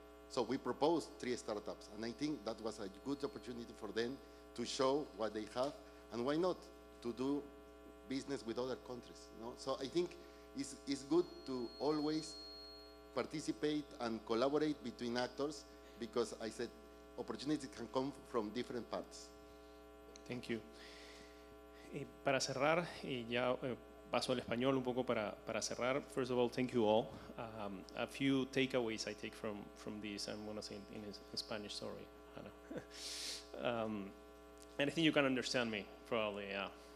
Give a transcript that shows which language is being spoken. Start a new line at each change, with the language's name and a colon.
English: So we proposed 3 startups, and I think that was a good opportunity for them to show what they have, and why not to do business with other countries. No? So I think it's good to always participate and collaborate between actors, because I said opportunities can come from different parts. Thank you.
Spanish: Para cerrar, ya paso al español un poco para cerrar.
English: First of all, thank you all. A few takeaways I take from this. I'm going to say in Spanish, sorry, Hannah. And I think you can understand me, probably, yeah.